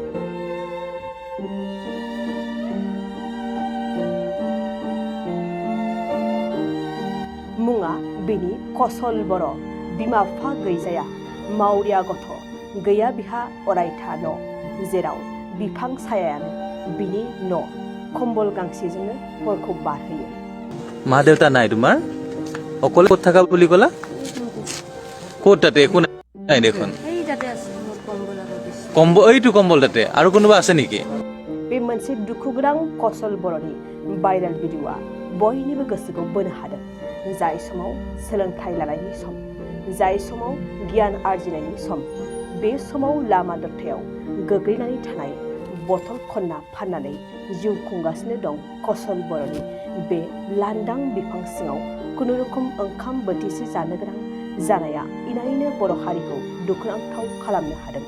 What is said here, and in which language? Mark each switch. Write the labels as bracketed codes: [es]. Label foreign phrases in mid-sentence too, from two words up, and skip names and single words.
[brx] मुङा बेनि कसल बर' बिमा बिफा गैजाया मावरिया गथ' गैया बिहा अरायथा न' जेराव बिफां सायायानो बिनि न' कमबल गांसेजोंनो हरखौ बारहोयो। [as] মা দেউতা নাই তোমাৰ অকলে ক'ত থাকা বুলি ক'লা ক'ত তাতে একো নাই দেখোন এইটো কম্বল তাতে আৰু কোনোবা আছে নেকি? [brx] बे मोनसे दुखुगोनां कसल बर'नि [en] viral video [brx] बयनिबो गोसोखौ बोनो हादों। जाय समाव सोलोंथाइ लानायनि सम, जाय समाव गियान आरजिनायनि सम, बे समाव लामा दथायाव गोग्लैनानै थानाय बथल खन्ना फाननानै जिउ खुंगासिनो दं कसल बर'नि बे लांदां बिफां सिङाव खुनुरुखुम ओंखाम बोथिसे जानो गोनां जानाया इनायनो बर' हारिखौ दुखुनांथाव खालामनो हादों।